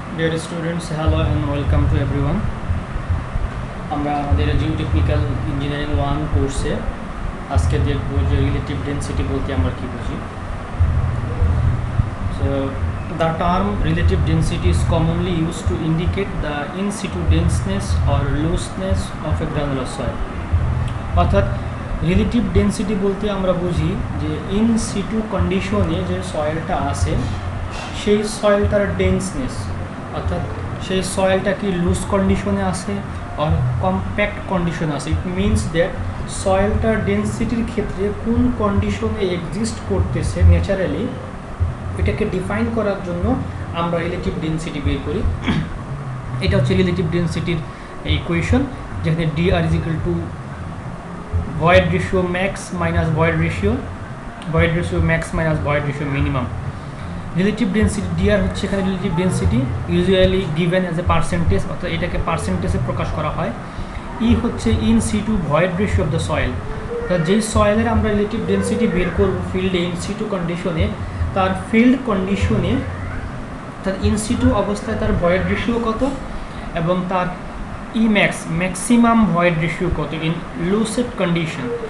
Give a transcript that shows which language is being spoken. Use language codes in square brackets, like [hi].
[en] Dear students, hello and welcome to everyone. [bn] আমরা আমাদের geotechnical engineering 1 কোর্সে আজকে দেখব যে রিলেটিভ ডেনসিটি বলতে আমরা কি বুঝি। [en] So the term relative density is commonly used to indicate the in situ denseness or looseness of a granular soil. [bn] অর্থাৎ রিলেটিভ ডেনসিটি বলতে আমরা বুঝি যে ইন সিটু কন্ডিশনে যে সয়েলটা আছে সেই সয়েলটার ডেন্সনেস, অর্থাৎ সেই সয়েলটা কি লুজ কন্ডিশনে আছে আর কম্প্যাক্ট কন্ডিশনে আছে। [en] it means that [bn] সয়েলটার ডেন্সিটির ক্ষেত্রে কোন কন্ডিশনে এক্সিস্ট করতেছে ন্যাচারালি, এটাকে ডিফাইন করার জন্য আমরা রিলেটিভ ডেন্সিটি বের করি। এটা হচ্ছে রিলেটিভ ডেন্সিটির ইকুয়েশন, যেখানে [en] dr is equal to void ratio max minus void ratio max minus void ratio minimum. [bn] Relative density dr হচ্ছে এখানে relative density [en] usually given as a percentage, [bn] অর্থাৎ এটাকে পার্সেন্টেজে প্রকাশ করা হয়। ই হচ্ছে [en] in situ void ratio of the soil, [bn] অর্থাৎ যেই সয়েলের আমরা রিলেটিভ ডেন্সিটি বের করব ফিল্ডে ইন সিটু কন্ডিশনে, তার ফিল্ড কন্ডিশনে অর্থাৎ ইন সিটু অবস্থায় তার ভয়েড রেশিও কত এবং তার ই ম্যাক্সিমাম ভয়েড রেশিও কত ইন লুসেড কন্ডিশন।